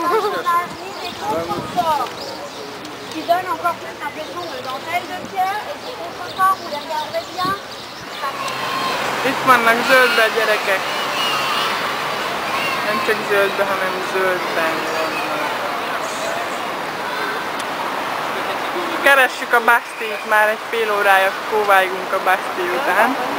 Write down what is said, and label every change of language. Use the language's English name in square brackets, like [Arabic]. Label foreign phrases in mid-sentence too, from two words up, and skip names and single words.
[French] Qui donne encore plus l'impression de dentelle de pierre et qui contrefort, vous les regardez bien. [Hungarian] Itt vannak zöldbe a gyerekek. Nem csak zöldbe, hanem zöldben vannak. Keressük a Bastille-t, már egy fél órája kóválygunk a Bastille után.